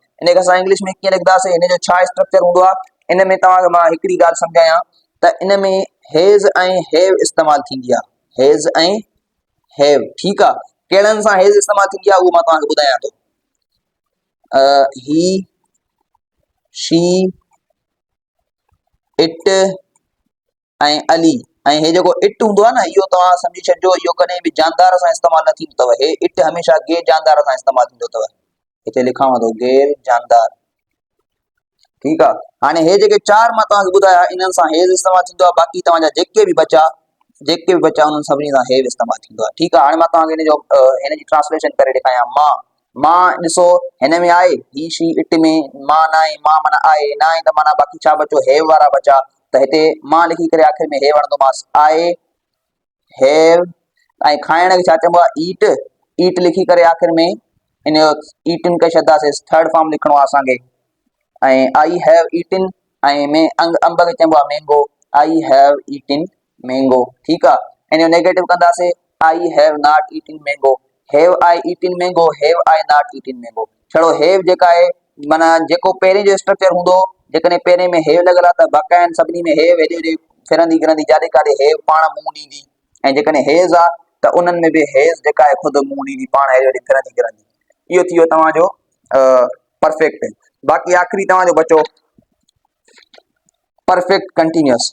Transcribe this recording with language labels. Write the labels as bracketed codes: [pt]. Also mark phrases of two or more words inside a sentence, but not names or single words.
[sd] हिनखे असां इंग्लिश में कीअं लिखंदासीं, हिन जो छा स्ट्रक्चर हूंदो आहे, इन में तव्हांखे मां हिकिड़ी ॻाल्हि सम्झायां त इन में हेज़ ऐं हैव इस्तेमालु थींदी आहे, हेज़ ऐं हैव, ठीकु आहे। कहिड़नि सां हेज़ इस्तेमालु थींदी आहे उहो मां तव्हांखे ॿुधायां थो, ही, शी, इट ऐं अली, ऐं हे जेको इट हूंदो आहे न, इहो तव्हां सम्झी छॾिजो, इहो कॾहिं बि जानदार सां इस्तेमालु न थींदो अथव। हे इट हमेशह गैर जानदार सां इस्तेमालु थींदो अथव, हिते लिखांव थो गैर जानदार, ठीकु आहे। हाणे हे जेके चार मां तव्हांखे ॿुधाया इन्हनि सां हेज़ इस्तेमालु थींदो आहे, बाक़ी तव्हांजा जेके बि बचा उन्हनि सभिनी सां हेव इस्तेमालु थींदो आहे, ठीकु आहे। हाणे मां तव्हांखे हिन जी ट्रांसलेशन करे ॾेखारियां। मां ॾिसो हिन में आहे, ही, शी, इट में मां न आहे, मां माना आहे, न आहे त माना बाक़ी छा बचो, हैव वारा बचा, त हिते मां लिखी करे आख़िर में हैव हणंदोमांसि, आहे, हैव, ऐं खाइण खे छा चइबो आहे ईट, ईट लिखी करे आख़िर में इन जो ईटिन करे छॾंदासीं, [en] third form [sd] लिखणो आहे असांखे, ऐं [en] I have eaten, [sd] ऐं अंब खे चइबो आहे मैंगो, [en] I have eaten mango, [sd] ठीकु आहे। इन जो नेगेटिव कंदासीं, [en] I have not eaten mango, have I eaten mango, have I not eaten mango. [sd] छड़ो हैव जेका आहे माना जेको पहिरीं जो स्ट्रक्चर हूंदो, जेकॾहिं पहिरें में हेव लॻल आहे त बाक़ाइदा सभिनी में हेव हेॾे होॾे फिरंदी गिरंदी, जाॾे काॾे हेव पाण मुंहुं ॾींदी, ऐं जेकॾहिं हेज़ आहे त उन्हनि में बि हेज़ जेका आहे ख़ुदि मुंहुं ॾींदी, पाण हेॾे होॾे फिरंदी गिरंदी। इहो थी वियो तव्हांजो परफेक्ट। बाक़ी आख़िरी तव्हांजो बचो [en] perfect continuous.